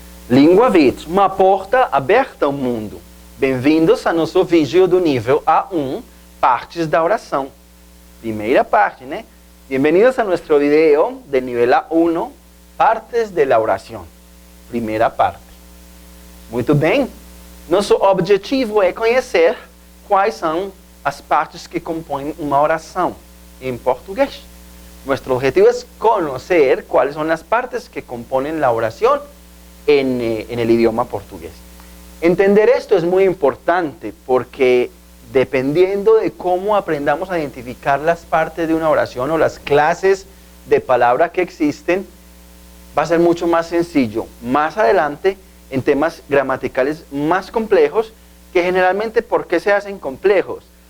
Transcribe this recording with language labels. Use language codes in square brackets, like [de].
[pt] Língua Vit, uma porta aberta ao mundo. Bem-vindos a nosso vídeo do nível A1, partes da oração. Primeira parte, né? [es] Bienvenidos a nuestro video de nivel A1, partes de la oración. [pt] Primeira parte. Muito bem. Nosso objetivo é conhecer quais são as partes que compõem uma oração em português. [es] Nuestro objetivo es conocer cuáles son las partes que componen la oración en el idioma portugués. Entender esto es muy importante porque dependiendo de cómo aprendamos a identificar las partes de una oración o las clases de palabra que existen, va a ser mucho más sencillo más adelante en temas gramaticales más complejos, que generalmente, ¿por qué se hacen complejos?